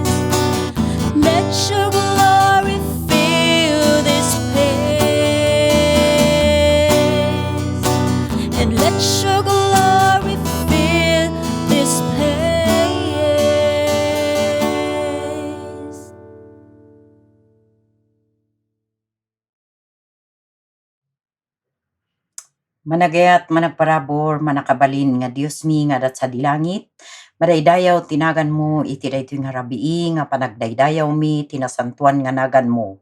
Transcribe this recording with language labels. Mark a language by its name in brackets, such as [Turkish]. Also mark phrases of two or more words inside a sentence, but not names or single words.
[English] Let your glory fill this place. And let your glory fill this place. [Iloko] Managayat managparabor manakabalin nga Dios mi nga dat sa dilangit. Madaydayaw tinagan mo iti daytoy nga rabii nga panagdaydayaw mi tinasantuan nga nagan mo.